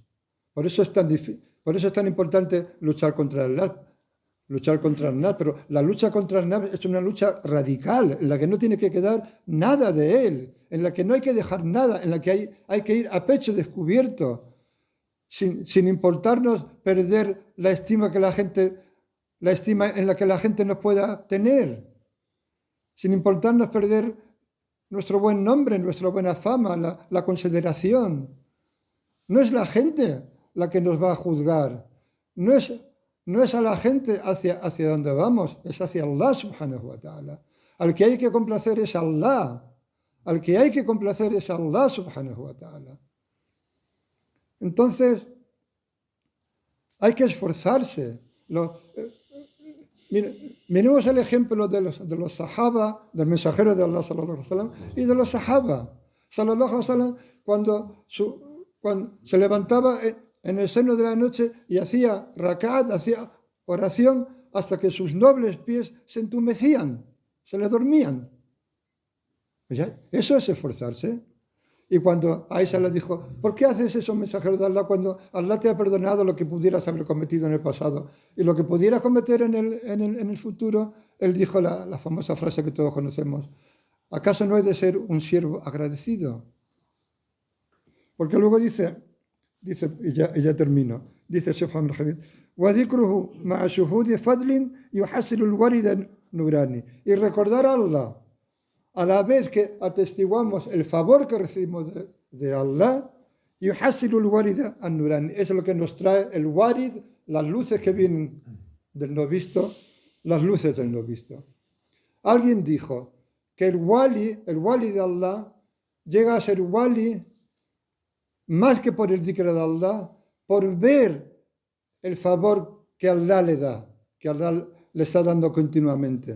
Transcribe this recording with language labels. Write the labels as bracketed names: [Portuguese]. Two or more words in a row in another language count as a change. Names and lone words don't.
[Spanish] Por eso es tan importante luchar contra el nafs, pero la lucha contra el nafs es una lucha radical, en la que no tiene que quedar nada de él, en la que no hay que dejar nada, en la que hay que ir a pecho descubierto, sin importarnos perder la estima en la que la gente nos pueda tener, sin importarnos perder nuestro buen nombre, nuestra buena fama, la consideración. No es la gente la que nos va a juzgar, no es a la gente hacia donde vamos, es hacia Allah [Arabic] سبحانه وتعالى. [Spanish] Al que hay que complacer es Allah, [Arabic] سبحانه وتعالى. [Spanish] Entonces, hay que esforzarse. Miremos el ejemplo de los sahaba, del mensajero de Allah [Arabic] صلى الله عليه وسلم, [Spanish] y de los sahaba [Arabic] صلى الله عليه وسلم, [Spanish] cuando se levantaba en el seno de la noche y hacía rakat, hacía oración, hasta que sus nobles pies se entumecían, se le dormían. Eso es esforzarse. Y cuando Aisha le dijo, ¿por qué haces eso, mensajero de Allah, cuando Allah te ha perdonado lo que pudieras haber cometido en el pasado y lo que pudieras cometer en el futuro? Él dijo la famosa frase que todos conocemos, ¿acaso no he de ser un siervo agradecido? Porque luego dice, y ya termino, dice Sheikh Muhammad al-Habib, [Arabic] وَذِكْرُهُ مَعَ شُهُودِ فَضْلٍ يُحَصِّلُ الْوَرِدَ نُورَانِ. [Spanish] Y recordar a Allah, a la vez que atestiguamos el favor que recibimos de Allah, [Arabic] يُحَصِّلُ الْوَرِدَ النُّورَانِ. [Spanish] Es lo que nos trae el warid, las luces que vienen del no visto, las luces del no visto. Alguien dijo que el wali de Allah llega a ser wali más que por el dhikr de Allah, por ver el favor que Allah le da, que Allah le está dando continuamente.